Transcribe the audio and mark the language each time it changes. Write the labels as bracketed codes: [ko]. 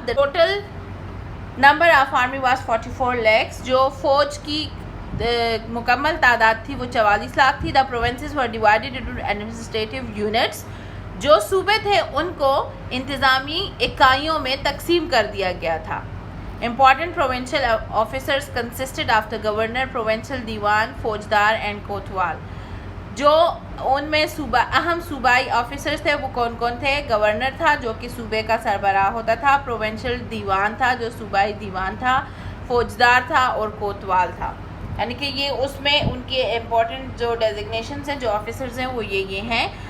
[en] The total number of army was 44 lakhs، [ur] جو فوج کی مکمل تعداد تھی وہ 44 لاکھ تھی. [en] The provinces were divided into administrative units، [ur] جو صوبے تھے ان کو انتظامی اکائیوں میں تقسیم کر دیا گیا تھا. [en] Important provincial officers consisted of the governor, provincial diwan, faujdar and kotwal. [ur] جو ان میں اہم صوبائی آفیسرز تھے وہ کون کون تھے؟ گورنر تھا جو کہ صوبے کا سربراہ ہوتا تھا، پروونشل دیوان تھا جو صوبائی دیوان تھا، فوجدار تھا اور کوتوال تھا. یعنی کہ یہ اس میں ان کے امپورٹنٹ جو ڈیزگنیشنز ہیں، جو آفیسرز ہیں وہ یہ ہیں.